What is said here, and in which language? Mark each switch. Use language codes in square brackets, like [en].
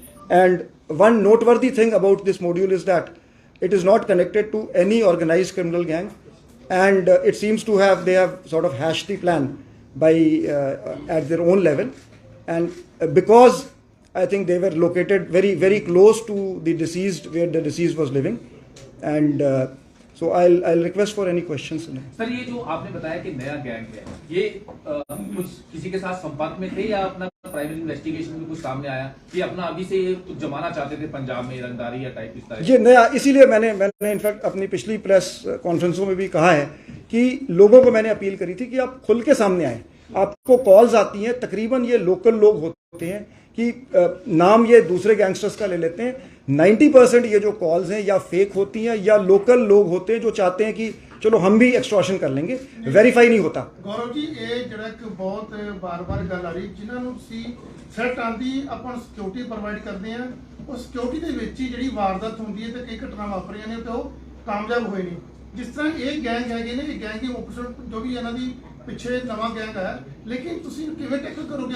[en] And one noteworthy thing about this module is that it is not connected to any organized criminal gang, and it seems to have, they have sort of hashed the plan by at their own level. And because I think they were located very close to the deceased, where the deceased was living, and so I'll request for any questions. [hi] Sir, ये जो आपने बताया कि नया gang है, ये कुछ किसी के साथ संपर्क में थे या अपना प्राइमरी इन्वेस्टिगेशन में कुछ सामने आया कि अपना अभी से ये कुछ जमाना चाहते थे पंजाब में रंगदारी या टाइप इस तरह? ये नया, इसीलिए मैंने इनफैक्ट अपनी पिछली प्रेस कॉन्फ्रेंसों में भी कहा है कि लोगों को मैंने अपील करी थी कि आप खुल के सामने आए। आपको कॉल्स आती हैं, तकरीबन ये लोकल लोग होते हैं कि नाम ये दूसरे गैंगस्टर्स का ले लेते हैं। 90% ये जो कॉल्स हैं या फेक होती हैं या लोकल लोग होते हैं जो चाहते हैं कि चलो हम भी एक्सटॉर्शन कर लेंगे, वेरीफाई नहीं होता। [pa] गौरव जी, ਇਹ ਜਿਹੜਾ ਕਿ ਬਹੁਤ ਬਾਰ-ਬਾਰ ਗੱਲ ਆ ਰਹੀ, ਜਿਨ੍ਹਾਂ ਨੂੰ ਤੁਸੀਂ ਥ੍ਰੈਟ ਆਂਦੀ ਆਪਾਂ ਸਿਕਿਉਰਿਟੀ ਪ੍ਰੋਵਾਈਡ ਕਰਦੇ ਆ, ਉਹ ਸਿਕਿਉਰਿਟੀ ਦੇ ਵਿੱਚ ਹੀ ਜਿਹੜੀ ਵਾਰਦਾਤ ਹੁੰਦੀ ਹੈ ਤੇ ਕਈ ਘਟਨਾ ਵਾਪਰੀਆਂ ਨੇ ਤੇ ਉਹ ਕਾਮਯਾਬ ਹੋਏ ਨਹੀਂ। ਜਿਸ ਤਰ੍ਹਾਂ ਇਹ ਗੈਂਗ ਹੈਗੇ ਨੇ, ਇਹ ਗੈਂਗ ਦੀ ਆਪੋਜ਼ਿਟ ਜੋ ਵੀ ਇਹਨਾਂ ਦੀ ਪਿੱਛੇ ਨਵਾਂ ਗੈਂਗ ਹੈ, ਲੇਕਿਨ ਤੁਸੀਂ ਕਿਵੇਂ ਟੈਕਲ ਕਰੋਗੇ?